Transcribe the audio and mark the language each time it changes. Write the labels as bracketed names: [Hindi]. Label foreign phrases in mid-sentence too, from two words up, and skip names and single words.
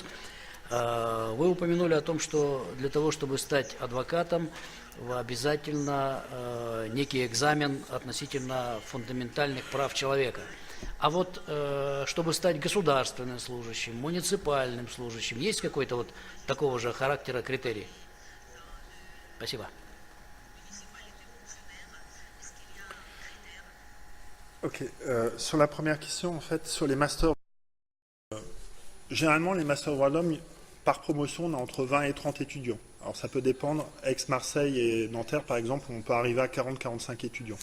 [Russian] Вы упомянули о том, что для того, чтобы стать адвокатом, обязательно некий экзамен относительно фундаментальных прав человека. А вот чтобы стать государственным служащим, муниципальным служащим, есть какой-то вот такого же характера критерий? Спасибо. [French] Ok. Sur la première question, en fait, sur les masters, généralement, les masters de droit de l'homme, par promotion, on a entre 20 et 30 étudiants. Alors, ça peut dépendre. Aix-Marseille et Nanterre, par exemple, on peut arriver à 40-45 étudiants.